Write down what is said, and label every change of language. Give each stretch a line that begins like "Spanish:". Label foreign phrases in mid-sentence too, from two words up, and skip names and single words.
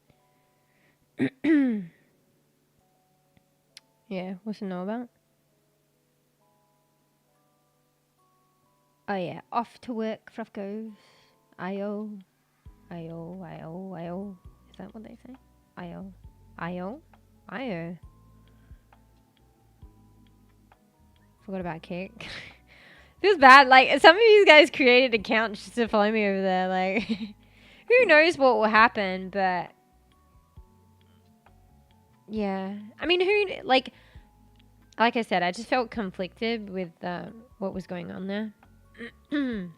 English: Yeah, what's to know about? Oh yeah, off to work, Fluff goes. I-O. I-O, I-O, I-O. Is that what they say? I-O. I-O? I-O. Forgot about Kick. Feels bad. Like, some of you guys created accounts just to follow me over there. Like, who knows what will happen, but yeah. I mean, like I said, I just felt conflicted with what was going on there.